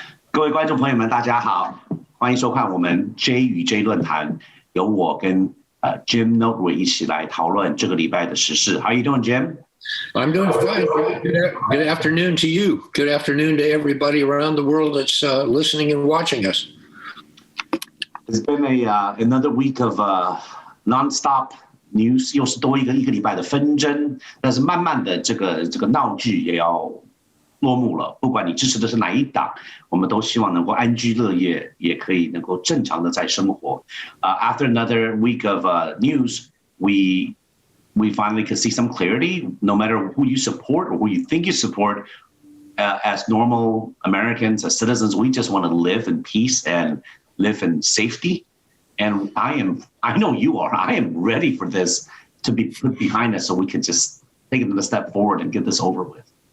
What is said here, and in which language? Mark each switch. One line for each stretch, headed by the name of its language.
Chinese: 各位观众朋友们，大家好，欢迎收看我们 J 与 J 论坛，由我跟Jim Notary 一起来讨论这个礼拜的时事。
English: How are you doing, Jim? I'm doing fine. Good afternoon to you. Good afternoon to everybody around the world that's listening and watching us. It's been another week of non-stop news，
Chinese: 又是多一个礼拜的纷争，但是慢慢的这个闹剧也要落幕了。不管你支持的是哪一党，我们都希望能够安居乐业，也可以能够正常的在生活。
English: After another week of news, we finally can see some clarity. No matter who you support or who you think you support, as normal Americans, as citizens, we just want to live in peace and live in safety. And I know you are. I am ready for this to be put behind us so we can just take it a step forward and get this over with.